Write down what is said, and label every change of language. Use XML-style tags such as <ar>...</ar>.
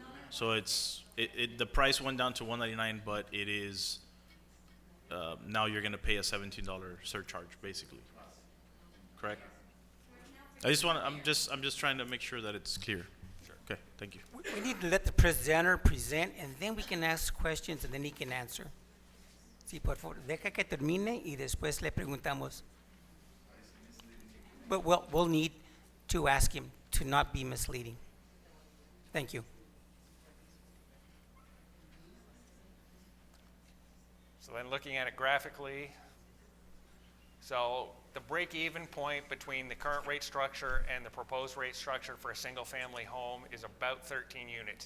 <en>So the price went down to $1.99, but it is now you're gonna pay a $17 surcharge, basically. Correct? I'm just trying to make sure that it's clear. Sure. Okay. Thank you. We need to let the presenter present, and then we can ask questions, and then he can answer.</en> <es>Sí, por favor, deja que termine y después le preguntamos.</es> <en>But we'll need to ask him to not be misleading. Thank you. So then looking at it graphically, so the break-even point between the current rate structure and the proposed rate structure for a single-family home is about 13 units.</en>